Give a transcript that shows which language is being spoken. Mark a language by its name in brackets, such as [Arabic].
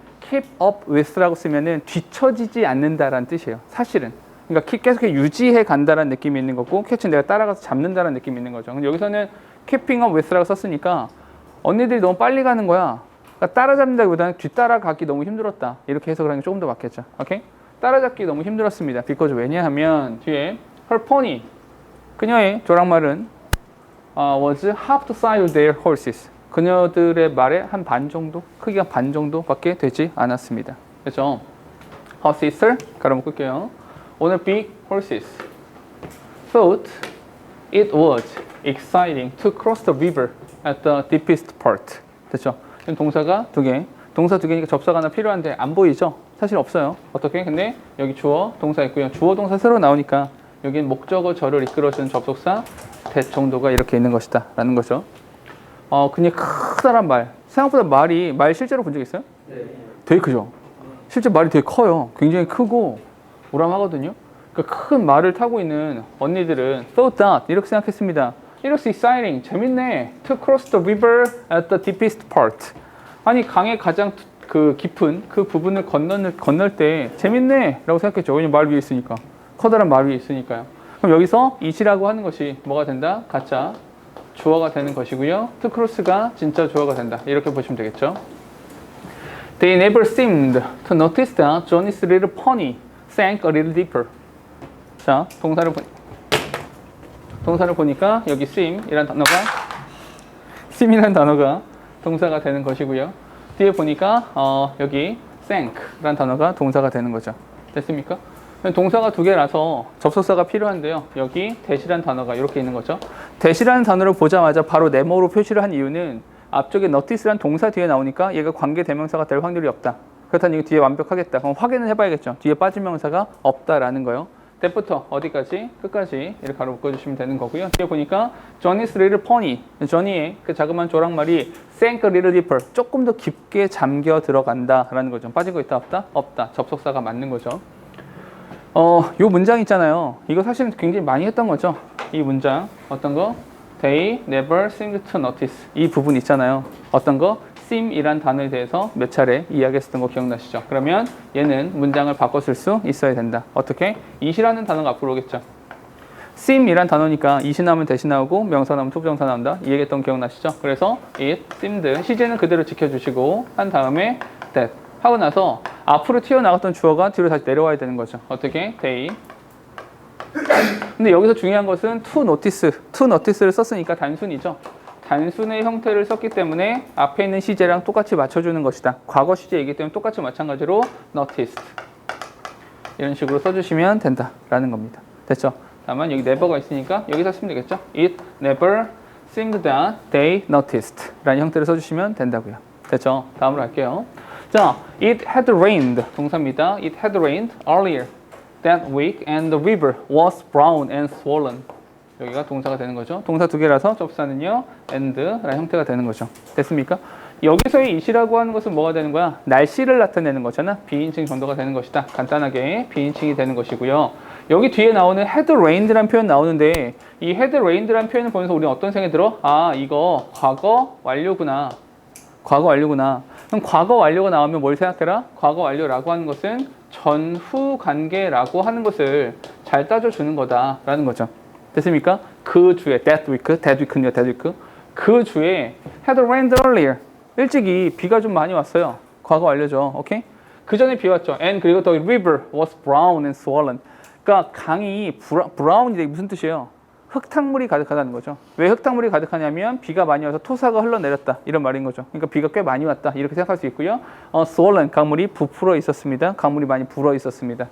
[Korean] keep up with라고 쓰면은 뒤처지지 않는다라는 뜻이에요. 사실은. 그러니까 계속 유지해 간다라는 느낌이 있는 거고 catch는 내가 따라가서 잡는다라는 느낌이 있는 거죠. 근데 여기서는 [English] keeping up with [Korean] 라고 썼으니까 언니들이 너무 빨리 가는 거야. 그러니까 따라잡는다기보다는 뒤따라가기 너무 힘들었다. 이렇게 해석을 하는 게 조금 더 맞겠죠. 오케이? 따라잡기 너무 힘들었습니다. [English] because [Korean] 왜냐하면 뒤에 [English] her pony [Korean] 그녀의 조랑말은 [English] was half the size of their horses. [Korean] 그녀들의 말의 한 반 정도, 크기가 반 정도밖에 되지 않았습니다. 그렇죠? [English] Her sister, [Korean] 가로 묶을게요. 오늘 [English] big horses thought it was exciting to cross the river at the deepest part. [Korean] 됐죠? 동사가 두 개. 동사 두 개니까 접사가 하나 필요한데 안 보이죠? 사실 없어요. 어떻게? 근데 여기 주어, 동사 있고요. 주어, 동사 새로 나오니까 여기는 목적어, 절을 이끌어주는 접속사 that 정도가 이렇게 있는 것이다 라는 거죠. 그냥 크다란 말. 생각보다 말 실제로 본 적 있어요? 네. 되게 크죠? 실제 말이 되게 커요. 굉장히 크고 우람하거든요. 그러니까 큰 말을 타고 있는 언니들은 [English] thought that [Korean] 이렇게 생각했습니다. [English] It was exciting. [Korean] 재밌네. [English] To cross the river at the deepest part. [Korean] 아니 강의 가장 그 깊은 그 부분을 건널 때 재밌네 라고 생각했죠. 왜냐면 말 위에 있으니까. 커다란 말 위에 있으니까요. 그럼 여기서 it이라고 하는 것이 뭐가 된다? 가짜 주어가 되는 것이고요. to cross가 진짜 주어가 된다. 이렇게 보시면 되겠죠. [English] They never seemed to notice that Johnny's little pony sank a little deeper. [Korean] 자, 동사를 보니까 여기 seem이란 단어가 동사가 되는 것이고요. 뒤에 보니까 여기 sank라는 단어가 동사가 되는 거죠. 됐습니까? 동사가 두 개라서 접속사가 필요한데요. 여기 that이라는 단어가 이렇게 있는 거죠. that이라는 단어를 보자마자 바로 네모로 표시를 한 이유는 앞쪽에 notice라는 동사 뒤에 나오니까 얘가 관계대명사가 될 확률이 없다. 그렇다면 이거 뒤에 완벽하겠다. 그럼 확인을 해봐야겠죠. 뒤에 빠진 명사가 없다라는 거요. that부터 어디까지? 끝까지 이렇게 가로 묶어주시면 되는 거고요. 뒤에 보니까 [English] Johnny's little pony, [Korean] 조니의 그 자그마한 조랑말이 [English] sank a little deeper, [Korean] 조금 더 깊게 잠겨 들어간다라는 거죠. 빠진 거 있다 없다? 없다. 접속사가 맞는 거죠. 요 문장 있잖아요. 이거 사실은 굉장히 많이 했던 거죠. 이 문장 어떤 거? [English] They never seemed to notice. [Korean] 이 부분 있잖아요. 어떤 거? seem이란 단어에 대해서 몇 차례 이야기했었던 거 기억나시죠? 그러면 얘는 문장을 바꿔 쓸 수 있어야 된다. 어떻게? it이라는 단어가 앞으로 오겠죠. seem이란 단어니까 it이 나오면 that이 나오고 명사 나오면 투부정사 나온다. 이 얘기했던 거 기억나시죠? 그래서 it, seemed, 시제는 그대로 지켜주시고 한 다음에 that 하고 나서 앞으로 튀어나갔던 주어가 뒤로 다시 내려와야 되는 거죠. 어떻게? they. 근데 여기서 중요한 것은 to notice를 썼으니까 단순이죠. 단순의 형태를 썼기 때문에 앞에 있는 시제랑 똑같이 맞춰주는 것이다. 과거 시제이기 때문에 똑같이 마찬가지로 noticed 이런 식으로 써주시면 된다라는 겁니다. 됐죠? 다만 여기 never가 있으니까 여기서 쓰면 되겠죠? [English] It never seemed that they noticed [Korean] 라는 형태를 써주시면 된다고요. 됐죠? 다음으로 할게요. [English] 자, it had rained [Korean] 동사입니다. [English] It had rained earlier that week and the river was brown and swollen. [Korean] 여기가 동사가 되는 거죠. 동사 두 개라서 접사는요 and라는 형태가 되는 거죠. 됐습니까? 여기서의 it이라고 하는 것은 뭐가 되는 거야? 날씨를 나타내는 거잖아. 비인칭 정도가 되는 것이다. 간단하게 비인칭이 되는 것이고요. 여기 뒤에 나오는 had rained라는 표현 나오는데 이 had rained라는 표현을 보면서 우리는 어떤 생각이 들어? 아, 이거 과거 완료구나. 과거 완료구나. 그럼 과거 완료가 나오면 뭘 생각해라? 과거 완료라고 하는 것은 전후 관계라고 하는 것을 잘 따져주는 거다라는 거죠. 됐습니까? 그 주에 [English] that week. 그 주에 had rained earlier. [Korean] 일찍이 비가 좀 많이 왔어요. 과거 완료죠. 오케이? 그 전에 비 왔죠. [English] And [Korean] 그리고 [English] the river was brown and swollen. [Korean] 그러니까 강이 브라운이 무슨 뜻이에요? 흙탕물이 가득하다는 거죠. 왜 흙탕물이 가득하냐면 비가 많이 와서 토사가 흘러내렸다 이런 말인 거죠. 그러니까 비가 꽤 많이 왔다 이렇게 생각할 수 있고요. swollen 강물이 부풀어 있었습니다. 강물이 많이 불어 있었습니다.